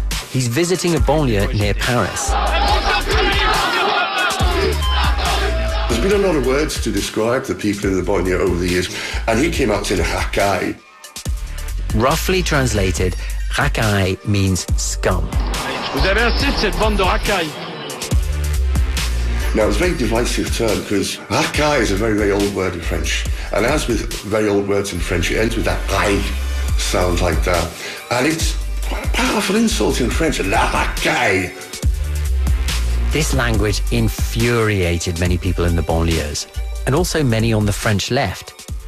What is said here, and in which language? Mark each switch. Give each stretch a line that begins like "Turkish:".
English: He's visiting a banlieue near Paris. There's been a lot of words to describe the people in the banlieue over the years, and he came out and said, racaille. Roughly translated, racaille means scum.
French: Vous avez assez de cette bande de racaille.
English: Now, it's a very divisive term because racaille is a very, very old word in French. And as with very old words in French, it ends with that racaille sound like that. And it's quite a powerful insult in French, la racaille. This language infuriated many people in the banlieues and also many on the French left.